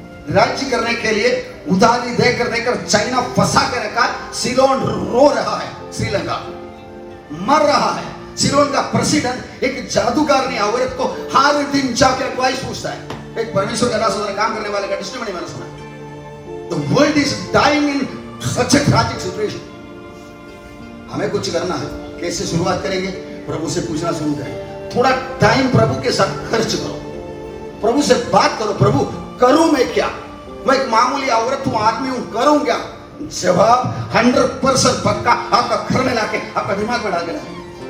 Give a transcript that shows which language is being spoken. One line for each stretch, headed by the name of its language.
Hindi: राज्य करने के लिए उधारी देकर देकर चाइना फंसा के रखा है। सिलोन रो रहा है, श्रीलंका मर रहा है। सिलोन का प्रेसिडेंट एक जादूगर औरत को हर दिन जाकर एडवाइस पूछता है। एक परमेश्वर का दास काम करने वाले का टेस्टिमनी मैंने सुना।
English: The world is dying in such a tragic situation.
Hindi: हमें कुछ करना है। कैसे शुरुआत करेंगे? प्रभु से पूछना शुरू करें। थोड़ा टाइम प्रभु के साथ खर्च करो, प्रभु से बात करो। प्रभु करूं मैं क्या? मैं एक मामूली औरत हूं, आदमी हूं, करूं क्या? जवाब 100% पक्का आपका घर में लाके आपका दिमाग में डाल के लाएंगे।